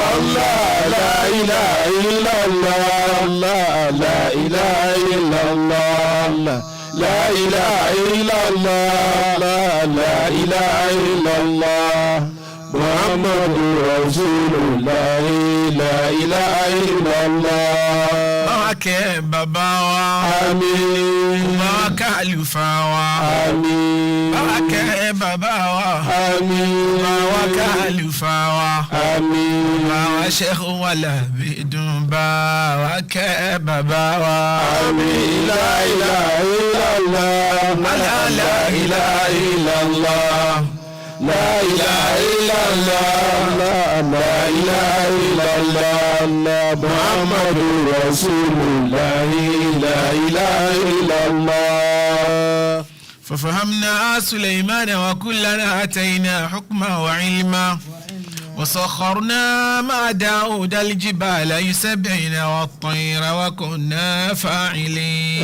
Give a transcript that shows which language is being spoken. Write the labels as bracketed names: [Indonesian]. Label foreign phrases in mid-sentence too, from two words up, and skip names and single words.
[Arabic] لا إله إلا الله لا إله إلا الله لا إله إلا الله لا إله إلا الله محمد رسول الله لا إله إلا الله معك بابا آمين معك ألفا آمين معك بابا آمين [Yoruba] àlùfáà wa. àmín. bàbá Sheikh wa Labidun bá wa kẹ́ bàbá wa. àmín. [Arabic] لا إله إلا الله. لا إله إلا الله. لا إله إلا الله. لا إله إلا الله. محمد رسول الله. لا إله إلا الله. ففهمنا سليمان وكلنا أتينا حكما وعلما وسخرنا مع داود الجبال يسبحن والطير وكنا فاعلين.